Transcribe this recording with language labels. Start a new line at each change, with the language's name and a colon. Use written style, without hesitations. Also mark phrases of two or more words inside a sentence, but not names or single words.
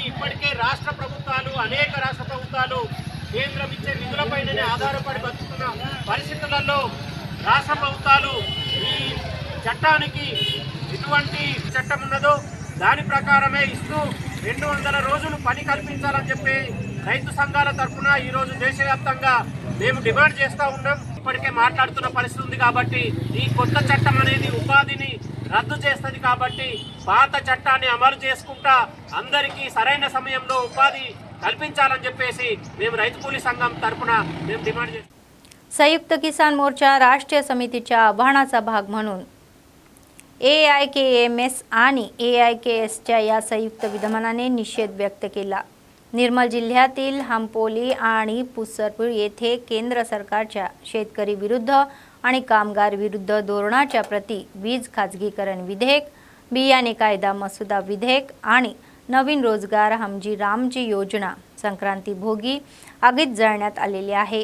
Telugu: ఇప్పటికే అనేక రాష్ట్ర ప్రభుత్వాలు కేంద్రం ఇచ్చే నిధులపైనే ఆధారపడి బతుకుతున్న పరిస్థితులలో రాష్ట్ర ప్రభుత్వాలు ఈ చట్టానికి ఎటువంటి చట్టం ఉన్నదో దాని ప్రకారమే ఇస్తూ 200 రోజులు పని కల్పించాలని చెప్పి రైతు సంఘాల తరఫున ఈరోజు దేశవ్యాప్తంగా మేము డిమాండ్ చేస్తూ ఉన్నాం. ఇప్పటికే మాట్లాడుతున్న పరిస్థితి ఉంది కాబట్టి ఈ కొత్త చట్టం అనేది ఉపాధిని రద్దు చేస్తుంది కాబట్టి పాత చట్టాన్ని అమలు చేసుకుంటా అందరికీ సరైన సమయంలో ఉపాధి कल्पिंचाలని చెప్పేసి మేము రైతు కూలీ సంఘం తరపున మేము डिमांड చేస్తాం.
Marathi: संयुक्त किसान मोर्चा राष्ट्रीय समितीच्या आव्हानाचा भाग म्हणून AIKMS आणि AIKSच्या या संयुक्त विधानाने निषेध व्यक्त केला. निर्मल जिल्ह्यातील हांपोली आणि पुसरपूर येथे केंद्र सरकारच्या शेतकरी विरुद्ध आणि कामगार विरुद्ध धोरणाच्या प्रति वीज खाजगीकरण विधेयक, बियाणे कायदा मसुदा विधेयक आणि नवीन रोजगार हमजी रामजी योजना संक्रांती भोगी आगीत जळण्यात आलेले आहे.